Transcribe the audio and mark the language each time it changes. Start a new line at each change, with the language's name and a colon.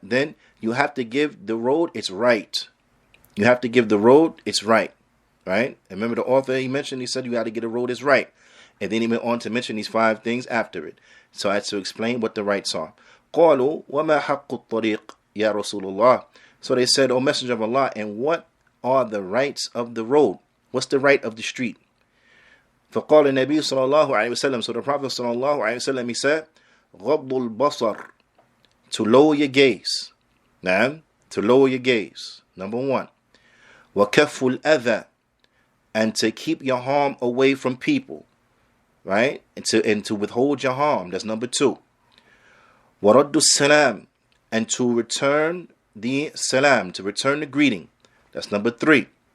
English: Then you have to give the road its right. You have to give the road its right, right? And remember the author, he said you got to get the road its right. And then he went on to mention these 5 things after it. So I had to explain what the rights are.
Arabic: قالوا وما حق الطريق يا رسول الله.
English: So they said, O Messenger of Allah, and what are the rights of the road? What's the right of the street?
Arabic: فقال النبي صلى الله عليه وسلم.
English: So the Prophet
Arabic: صلى الله عليه وسلم,
English: he said,
Arabic: غض البصر,
English: to lower your gaze. Now, to lower your gaze. Number 1.
Arabic: وكف الأذى,
English: and to keep your harm away from people. Right? And to withhold your harm. That's number 2.
Arabic: وَرَدُّ السَّلَامِ,
English: and to return the salam, to return the greeting. That's number 3.